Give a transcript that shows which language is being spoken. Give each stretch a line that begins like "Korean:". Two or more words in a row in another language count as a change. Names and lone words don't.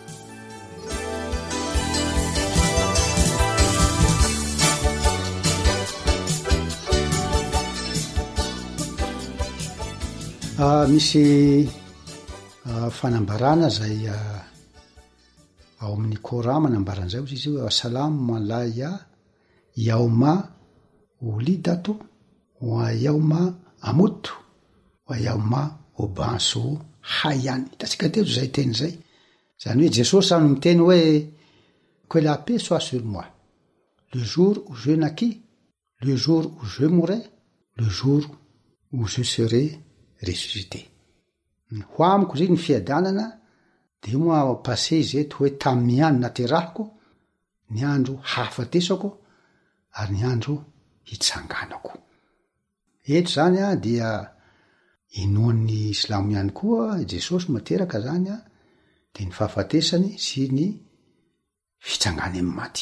Malagasy: Misy fanambarana zay ao amin'ny Koran manambaran'izay izy hoe
Arabic: السلام عليّ يوم ولدت ويوم أموت ويوم أبعث حيا.
Malagasy: Hitantsika teto zay teny zay, zany hoe Jesosy samy miteny hoe
French: que la paix soit sur moi le jour où je naquis, le jour où je mourrai, le jour où je serai ressuscité.
Malagasy: Ho amiko zay ny fiadanana dia moa passé izy eto hoe tamin'ny andro naterahako, ny andro hafatesako ary ny andro hitsanganako. Eto zany dia inoan'ny Islamo ihany koa Jesosy materaka zany dia ny fahafatesany sy ny fitsangany amin'ny maty.